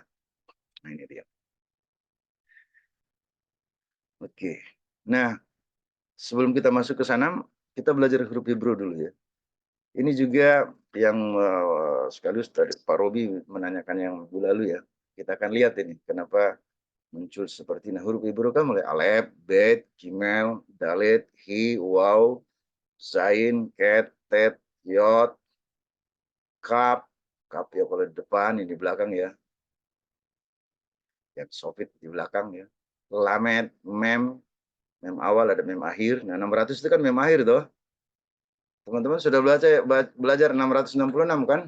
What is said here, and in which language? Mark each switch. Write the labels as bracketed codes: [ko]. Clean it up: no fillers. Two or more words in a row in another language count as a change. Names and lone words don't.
[id] Nah ini dia. Oke. Nah, sebelum kita masuk ke sana, kita belajar huruf Hebrew dulu ya. Ini juga yang sekaligus tadi Pak Robi menanyakan yang minggu lalu ya. Kita akan lihat ini kenapa muncul seperti ini. Huruf Hebrew kan mulai [he] אלף, בית, גימל, דלת, הא, וו, זין, חית, טית, יוד, [id] Kap. Kap ya kalau di depan, ini di belakang ya. Yang Sofit di belakang ya. [he] למד, מם [id] awal ada mem akhir. Nah, 600 itu kan mem akhir toh. Teman-teman sudah belajar 666 kan?